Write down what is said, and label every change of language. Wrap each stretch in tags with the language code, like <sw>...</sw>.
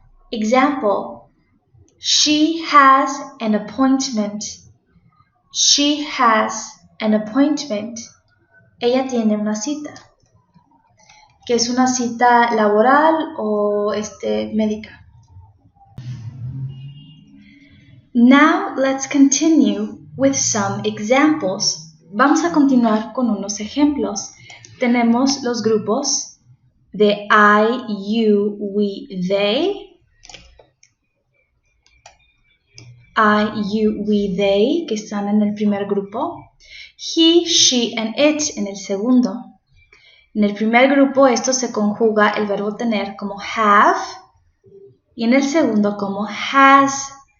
<en>Example, she has an appointment. She has an appointment.</en> <es>Ella tiene una cita, que es una cita laboral o médica.</es> <en>Now let's continue with some examples.</en> <es>Vamos a continuar con unos ejemplos. Tenemos los grupos de</es> <en>I, you, we, they. I, you, we, they,</en> <es>que están en el primer grupo.</es> <en>He, she, and it</en> <es>en el segundo. En el primer grupo esto se conjuga el verbo tener como have y en el segundo como has.</es>